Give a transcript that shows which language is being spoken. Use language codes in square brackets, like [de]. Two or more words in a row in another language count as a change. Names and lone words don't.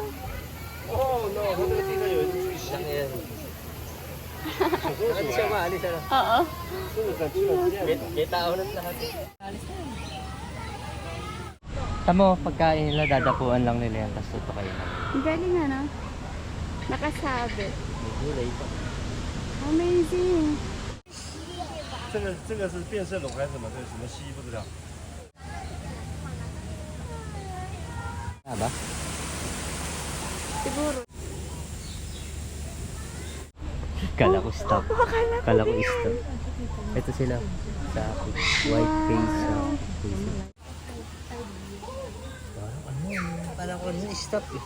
[tl] Laki yan. Ano siya maalis ano? Oo. May tao na lahat. Tamo, pagkain nila, dadapuan lang nila yan, tapos tutukayin lang. Galing ano? Nakasabit. May gulay pa. Amazing. [zh] 这个是变色龙还是什么？这是什么蜥不知道。 [tl] Ah ba? Siguro. Kala ko stop. Akala ko Kala ko din. stop. Ito sila. Sa [en] white face. [tl] Parang ano yun? Stop eh.